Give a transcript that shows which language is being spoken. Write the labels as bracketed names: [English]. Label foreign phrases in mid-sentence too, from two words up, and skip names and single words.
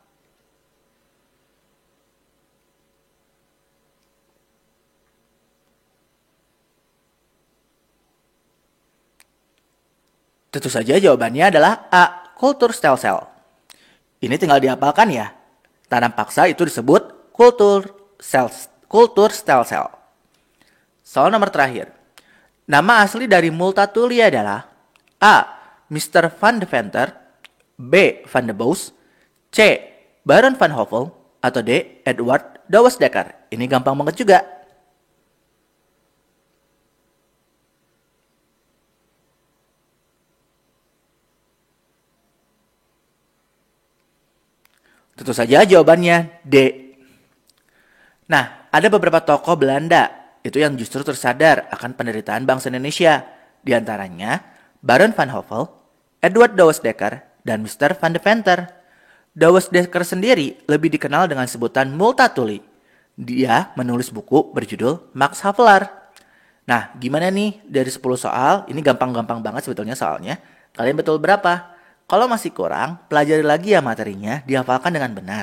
[Indonesian] Tentu saja jawabannya adalah A. Kultur stem cell. Ini tinggal dihafalkan ya. Tanam paksa itu disebut kultur stem cell. Soal nomor terakhir. Nama asli dari Multatuli adalah A. Mr. Van Deventer, B. Van de Bosch, C. Baron van Hovel, atau D. Edward Douwes Dekker. Ini gampang banget juga. Tentu saja jawabannya D. Nah, ada beberapa tokoh Belanda itu yang justru tersadar akan penderitaan bangsa Indonesia. Di antaranya Baron van Hovel, Edward Douwes Dekker, dan Mr. Van Deventer. Douwes Dekker sendiri lebih dikenal dengan sebutan Multatuli. Dia menulis buku berjudul Max Havelaar. Nah, gimana nih dari 10 soal? Ini gampang-gampang banget sebetulnya soalnya. Kalian betul berapa? Kalau masih kurang, pelajari lagi ya materinya, dihafalkan dengan benar.